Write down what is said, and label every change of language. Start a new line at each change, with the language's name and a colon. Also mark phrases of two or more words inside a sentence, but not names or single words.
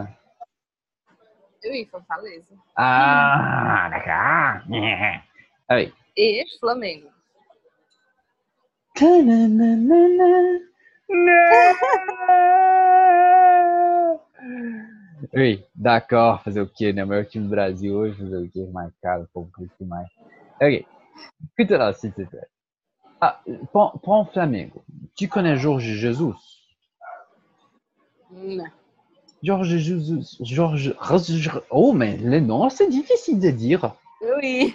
French: Oui, Fortaleza. Ah, d'accord. Ah oui.
Portuguese: E Flamengo.
French: Oui, d'accord.
Portuguese: Fazer o quê, né? O maior time do Brasil hoje, fazer o quê? Mais caro, pouco mais.
French: Ok. Écoute là, s'il te plaît. Ah, prends Flamengo. Tu connais Jorge Jesus? Non. Jorge Jesus. Oh, mais le nom, c'est difficile de dire. Oui.